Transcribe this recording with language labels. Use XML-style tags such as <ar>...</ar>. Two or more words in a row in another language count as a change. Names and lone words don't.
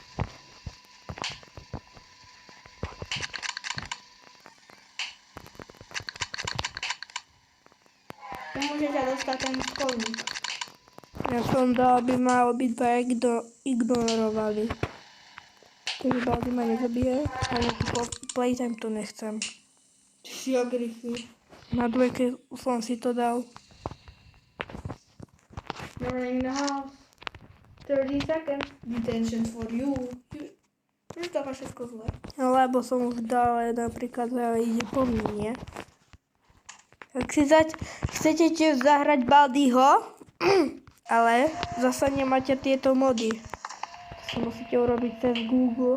<sk>Nemôže ťa dostať ten školník. Ja som dal, aby ma obidva ignorovali. Takže Baldi ma nezabije. Ale playtime to nechcem. Ty si agrify. Na dvojke som si to dal.</sk> <en>Running the house. 30 seconds. Detention for you.</en> <sk>Už to má všetko zle. Lebo som už dal napríklad, ale ide po mne, nie? Ak si chcete tiež zahrať Baldiho, ale zasa nemáte tieto mody. To musíte urobiť cez Google.</sk>